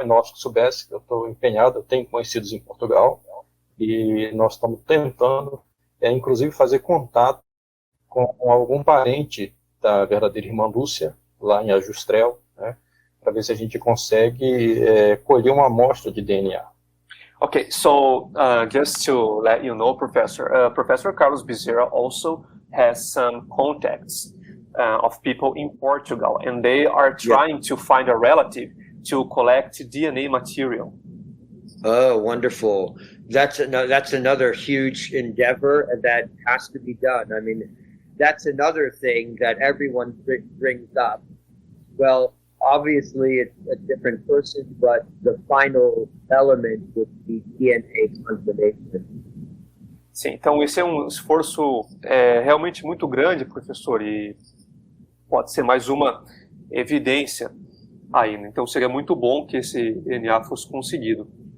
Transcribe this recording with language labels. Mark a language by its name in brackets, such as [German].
[Portuguese] Roy Noff soubesse que eu estou empenhado, eu tenho conhecidos em Portugal, e nós estamos tentando, inclusive, fazer contato com algum parente da verdadeira irmã Lúcia, lá em Ajustrel, né, para ver se a gente consegue colher uma amostra de DNA. [English] Okay, so just to let you know, Professor, Professor Carlos Bezerra also has some contacts of people in Portugal, and they are trying to find a relative to collect DNA material. Oh, wonderful. That's another huge endeavor, and that has to be done. I mean, that's another thing that everyone brings up. Well, obviously it's a different person, but the final element would be DNA confirmation. [Portuguese] Sim, então esse é um esforço realmente muito grande, professor, e pode ser mais uma evidência ainda. Então seria muito bom que esse DNA fosse conseguido.